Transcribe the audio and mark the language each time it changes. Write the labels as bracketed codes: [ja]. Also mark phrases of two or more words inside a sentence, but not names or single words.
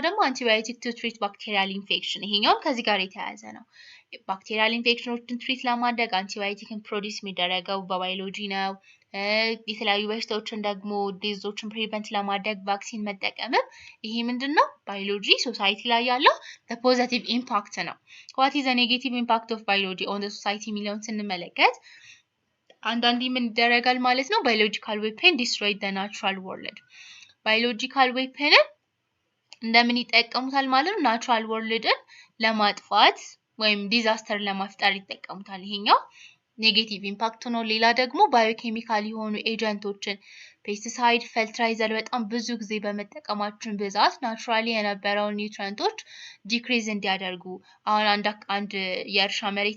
[am] ደግሞ [en] antibiotic to treat bacterial infection፣ [am] ይሄኛውም ከዚህ ጋር የተያያዘ ነው። [en] bacterial infections treat [am] ለማድረግ [en] antibiotic produce [am] የሚደረገው በባዮሎጂ ነው። የተለያዩ በሽታዎችን ደግሞ [en] diseases prevent [am] ለማድረግ ቫክሲን መጠቀምም ይሄ ምንድነው [en] biology society [am] ላይ ያለው [en] the positive impact ነው። what is the negative impact of biology on the society [am] የሚለውን ስንመለከት አንዳንዴ ምን ይደረጋል ማለት ነው [en] biological weapon destroy the natural world biological weapon [am] እንደምን ይጠቀሙታል ማለት ነው [en] natural world [am] ለማጥፋት ወይም ዲዛስተር ለማፍጠር ይጠቀሙታል ይሄኛው [en] negative impact [am] ነው ሌላ ደግሞ ባዮኬሚካል የሆኑ ኤጀንቶችን ፔስቲሳይድ ፈርቲላይዘር በጣም ብዙ ጊዜ በመጠቀማችን ብዛት ናቹራሊ የነበረው [en] nutrients decrease [am] እንዲያደርጉ አሁን አንድ የእርሻ መሬት